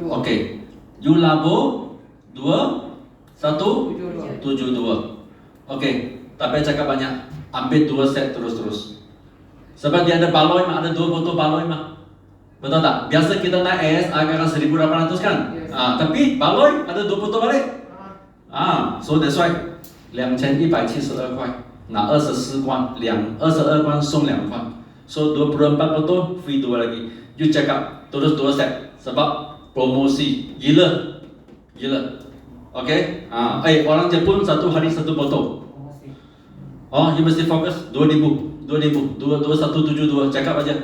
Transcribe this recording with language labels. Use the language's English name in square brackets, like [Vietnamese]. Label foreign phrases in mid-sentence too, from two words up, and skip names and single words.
[Malay] Okey. You labo 2172. Okey, tak payah cakap banyak. Ambil 2 set terus-terus. Sebab dia ada baloi mah, ada 2 botol baloi mah. Betul tak? Biasa kita naik AS agak 1,800 kan? Yes. Tapi baloi ada 2 botol balik. [English] So that's why [Chinese] 2,172 块，拿24罐，22罐送2 罐。 [Malay] So 24 botol free 2 lagi. You cakap terus 2 set sebab promosi gila. Okay? Orang Jepun 1 hari 1 botol. Promosi. You mesti fokus 2172 cakap aja.